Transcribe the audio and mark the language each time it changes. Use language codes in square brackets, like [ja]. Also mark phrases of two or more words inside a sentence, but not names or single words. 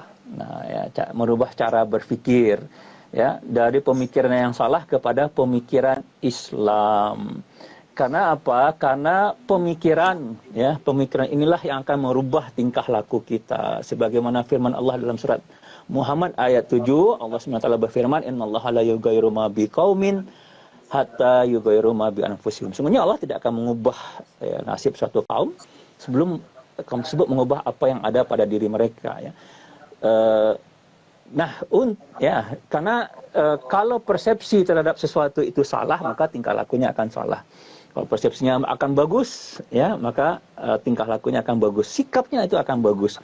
[id] Nah, ya, merubah cara berpikir, ya, dari pemikiran yang salah kepada pemikiran Islam. Karena apa? Karena pemikiran inilah yang akan merubah tingkah laku kita. Sebagaimana firman Allah dalam surat Muhammad ayat 7, Allah SWT berfirman, [ar] "إن الله لا يغير ما بقوم حتى يغيروا ما بأنفسهم." [id] Sebenarnya Allah tidak akan mengubah, ya, nasib suatu kaum sebelum kaum tersebut mengubah apa yang ada pada diri mereka, ya. Karena kalau persepsi terhadap sesuatu itu salah, maka tingkah lakunya akan salah. Kalau persepsinya akan bagus, ya, maka tingkah lakunya akan bagus, sikapnya itu akan bagus.